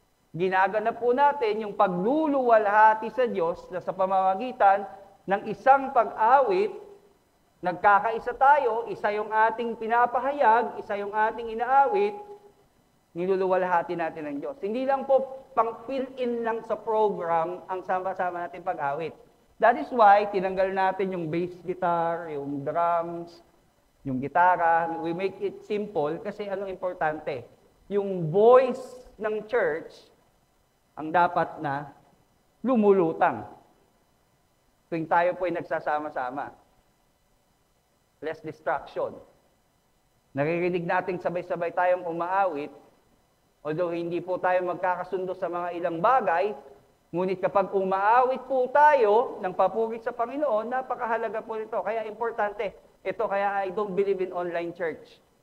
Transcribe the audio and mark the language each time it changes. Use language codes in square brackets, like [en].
[tl] Ginaganap po natin yung pagluluwalhati sa Diyos na sa pamamagitan ng isang pag-awit, nagkakaisa tayo, isa yung ating pinapahayag, isa yung ating inaawit, niluluwalhati natin ng Diyos. Hindi lang po pang fill-in lang sa program ang sama-sama natin pag-awit. [en] That is why [tl] tinanggal natin yung bass guitar, yung drums, yung gitara. [en] We make it simple [tl] kasi anong importante? Yung voice ng church ang dapat na lumulutang. Tuwing tayo po ay nagsasama-sama. [en] Less distraction. [tl] Naririnig natin sabay-sabay tayong umaawit, although hindi po tayo magkakasundo sa mga ilang bagay, ngunit kapag umaawit po tayo ng papuri sa Panginoon, napakahalaga po nito. Kaya importante. Ito kaya [en] I don't believe in online church.